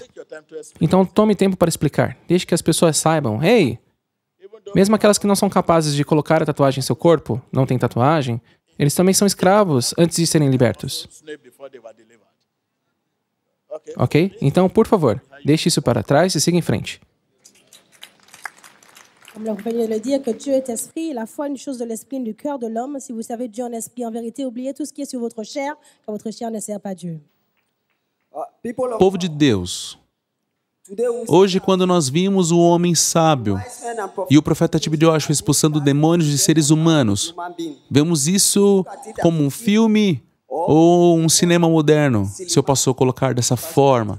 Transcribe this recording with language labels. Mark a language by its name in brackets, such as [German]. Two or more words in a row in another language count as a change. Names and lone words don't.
[Portuguese] Então tome tempo para explicar. Deixe que as pessoas saibam, hey, mesmo aquelas que não são capazes de colocar a tatuagem em seu corpo, não têm tatuagem, eles também são escravos antes de serem libertos. Ok? Então, por favor, deixe isso para trás e siga em frente. [French] Comme vous venez de le dire, que Dieu est esprit, la foi est une chose de l'esprit et du cœur de l'homme. Si vous savez Dieu en esprit, en vérité, oubliez tout ce qui est sur votre chair, car votre chair ne sert pas Dieu. [Portuguese] Povo de Deus, hoje quando nós vimos o homem sábio e o profeta Tibi Joshua expulsando demônios de seres humanos, vemos isso como um filme ou um cinema moderno, se eu posso colocar dessa forma.